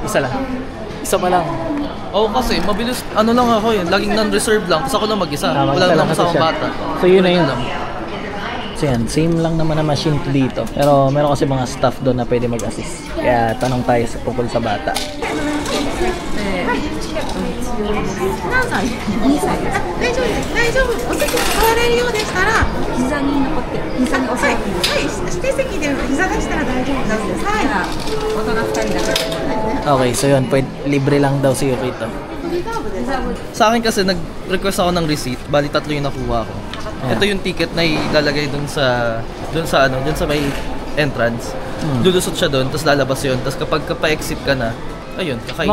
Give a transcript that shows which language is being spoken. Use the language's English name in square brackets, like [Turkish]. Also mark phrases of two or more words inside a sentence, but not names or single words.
[Filipino] Isa lang. Isa pa lang. Kasi mabilis, lang ako yun, laging non-reserve lang, tapos ako lang mag-isa. Wala lang kasama bata. So yun na yun. So yan, same lang naman na machine dito. Pero meron kasi mga staff doon na pwede mag-assist. Kaya tanong tayo sa tungkol sa bata. [Japanese] 何歳？2歳です。大丈夫。お席座れるようでしたら膝に残って膝に押さえて。はい。指定席で膝出したら大丈夫です。はい。大人2人だから。 [Filipino] Okay, so yun, libre lang daw si Yukito. Sa akin kasi nag-request ako ng receipt, bali 3 yung nakuha ko. Ito yung ticket na ilalagay dun sa may entrance. Lulusot siya dun, tapos lalabas yun. Tapos kapag pa-exit ka na, ayun, kakainin